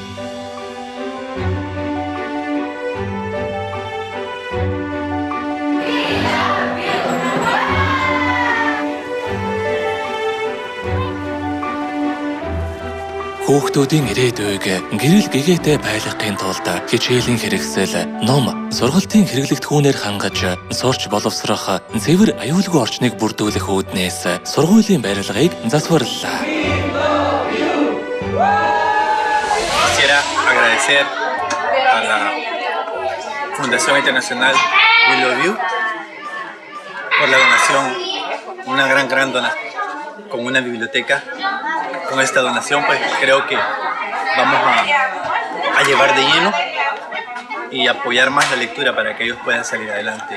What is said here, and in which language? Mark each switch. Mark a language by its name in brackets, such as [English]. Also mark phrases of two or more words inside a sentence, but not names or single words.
[Mongolian] Хүүхдүүдийн ирээдүйг гэрэл гэгээтэй байлгахын тулд хичээлийн хэрэгсэл, ном, сургалтын хэрэглэгдэхүүнээр хангаж сурч боловсрох цэвэр аюулгүй орчныг бүрдүүлэх үүднээс сургуулийн барилгыг засварлаа. [Spanish] Quisiera agradecer a la Fundación Internacional We Love You por la donación, una gran donación con una biblioteca. Con esta donación pues creo que vamos a llevar de lleno y apoyar más la lectura para que ellos puedan salir adelante.